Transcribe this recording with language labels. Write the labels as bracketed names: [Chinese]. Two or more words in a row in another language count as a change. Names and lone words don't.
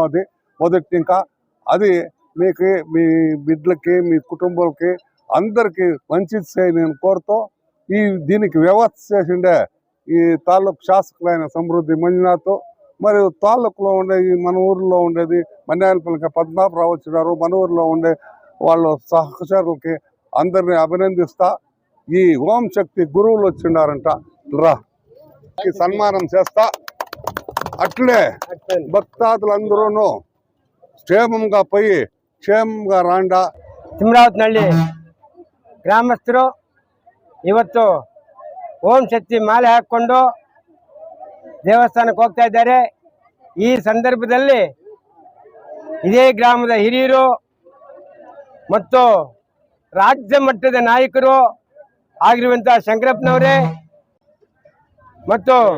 [Telugu] అది మొదటి ఇంకా అది మీకు మీ బిడ్డలకి మీ కుటుంబాలకి అందరికీ మంచిది నేను కోరుతూ దీనికి వ్యవస్థ చేసిండే ఈ తాలూకు శాసకులైన సమృద్ధి మంజునాథ్ మరియు తాలూకులో ఉండే మన ఊరిలో ఉండేది మన్యాలపల్లికి పద్మనాభరావు వచ్చినారు. మన ఊరిలో ఉండే వాళ్ళ సహచరులకి అందరినీ అభినందిస్తా. ఈ ఓం శక్తి గురువులు వచ్చిండారంట రా సన్మానం చేస్తా. అట్లే భక్తాదులందరూ క్షేమంగా పోయి క్షేమంగా రాండ. [Kannada] ತಿಮ್ಮರಾವನಹಳ್ಳಿ ಗ್ರಾಮಸ್ಥರು ಇವತ್ತು ಓಂ ಶಕ್ತಿ ಮಾಲೆ ಹಾಕಿಕೊಂಡು ದೇವಸ್ಥಾನಕ್ಕೆ ಹೋಗ್ತಾ ಇದ್ದಾರೆ. ಈ ಸಂದರ್ಭದಲ್ಲಿ ಇದೇ ಗ್ರಾಮದ ಹಿರಿಯರು ಮತ್ತು ರಾಜ್ಯ ಮಟ್ಟದ ನಾಯಕರು ಆಗಿರುವಂತಹ ಶಂಕರಪ್ಪನವರೇ ಮತ್ತು